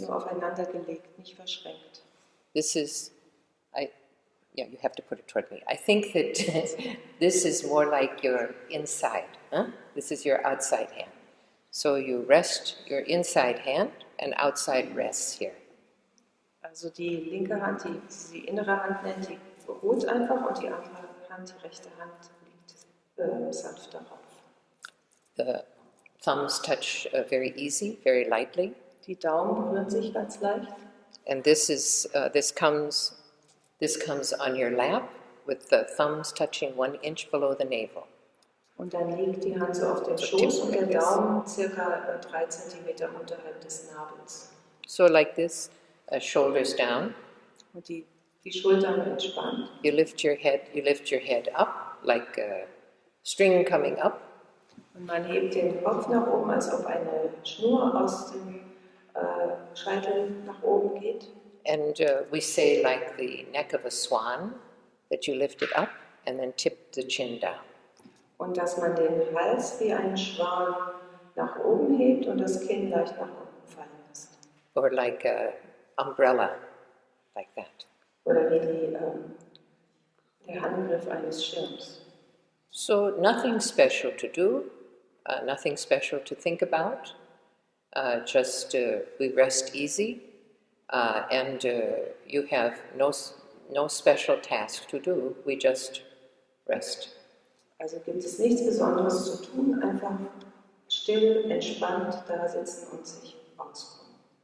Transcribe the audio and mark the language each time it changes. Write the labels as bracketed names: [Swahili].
[German] Nur aufeinander gelegt, nicht verschränkt. [English] This is, you have to put it toward me. I think that this is more like your inside. This is your outside hand. So you rest your inside hand and outside rests here. [German] Also die linke Hand, die sie innere Hand nennt, die beruht einfach, und die andere Hand, die rechte Hand, liegt sanft darauf. [English] The thumbs touch very easy, very lightly. [German] Die Daumen berühren sich ganz leicht. [English] And this comes on your lap with the thumbs touching 1 inch below the navel. [German] Und dann liegt die Hand so auf dem Schoß und der Daumen circa 3 Zentimeter unterhalb des Nabels. [English] So like this, shoulders down. [German] Und die Schultern entspannt. [English] You lift your head up like a string coming up. [German] Und man hebt den Kopf nach oben, als ob eine Schnur aus dem Scheitel nach oben geht. [English] And we say like the neck of a swan, that you lift it up and then tip the chin down. [German] Und dass man den Hals wie einen Schwan nach oben hebt und das Kinn leicht nach unten fallen lässt. [English] Or like an umbrella, like that. [German] Oder wie der Handgriff eines Schirms. [English] So nothing special to do, nothing special to think about, just we rest easy, and you have no special task to do, we just rest. [German] Also gibt es nichts Besonderes zu tun, einfach still, entspannt da sitzen und sich ausruhen.